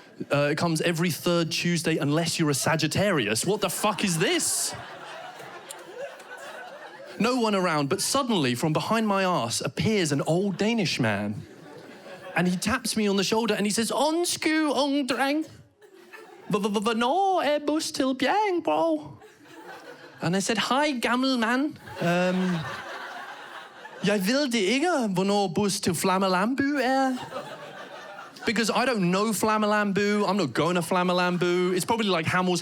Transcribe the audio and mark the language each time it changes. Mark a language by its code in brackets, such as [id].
[en] It comes every third Tuesday unless you're a Sagittarius. What the fuck is this? No one around, but suddenly from behind my arse appears an old Danish man. And he taps me on the shoulder and he says, [da] "Undskyld, ung dreng. Hvornår er bus til Bjerringbro?" [en] And I said, "Hi, [da] gammel man. Jeg ved det ikke, hvornår bus til Flammelambu er." [en] Because I don't know Flammelambu. I'm not going to Flammelambu. It's probably like Hamels.